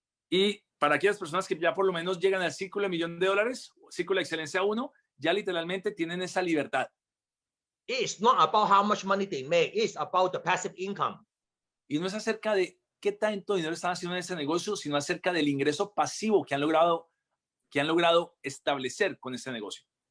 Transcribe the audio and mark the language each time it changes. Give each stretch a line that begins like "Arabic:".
Spanish: Y para aquellas personas que ya por lo menos llegan al círculo de $1 Million, círculo de excelencia 1, ya literalmente tienen esa libertad.
English: It's not about how much money they make. It's about the passive income.
Spanish: Y no es acerca de qué tanto dinero están haciendo en ese negocio, sino acerca del ingreso pasivo que han logrado establecer con ese negocio.